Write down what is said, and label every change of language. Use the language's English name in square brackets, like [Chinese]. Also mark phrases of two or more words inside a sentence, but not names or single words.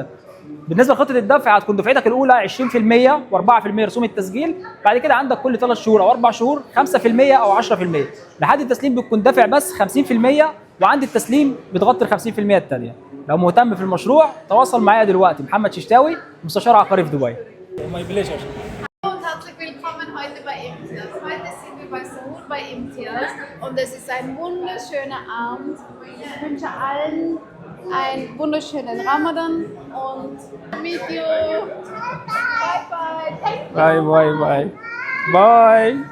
[Arabic] بالنسبه لخطه الدفع هتكون دفعتك الاولى 20% و4% رسوم التسجيل، بعد كده عندك كل 3 شهور او 4 شهور 5% او 10%. لحد التسليم بتكون دافع بس 50%، وعند التسليم بتغطي ال 50% الثانيه. لو مهتم في المشروع تواصل معايا دلوقتي، محمد ششتاوي، مستشار عقاري في دبي. [English] my pleasure. [German] Und herzlich willkommen heute bei Imtiaz. Heute sind wir bei Sahur bei Imtiaz und es ist ein wunderschöner Abend. Ich wünsche allen einen wunderschönen Ramadan und [English] meet you. Bye bye. Thank you. Bye bye bye. Bye.